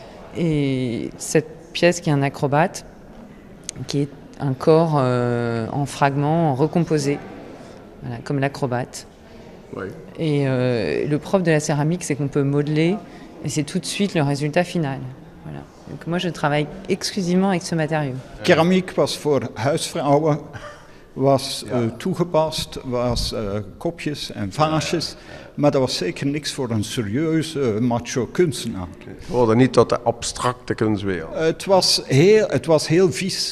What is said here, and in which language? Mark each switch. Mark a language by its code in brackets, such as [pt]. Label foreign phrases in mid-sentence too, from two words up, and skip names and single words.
[fr] Et cette pièce qui est un acrobate, qui est un corps en fragments recomposés. Voilà, comme l'acrobate. Ouais. Et le propre de la céramique, c'est qu'on peut modeler et c'est tout de suite le résultat final. Voilà. Donc moi, je travaille exclusivement avec ce matériau. [nl] Keramiek was voor huisvrouwen, was toegepast, was kopjes en vaasjes, maar dat was zeker niks voor een serieuze macho kunstenaar. Het hoorde niet tot de abstracte kunstwereld. Het was heel vies.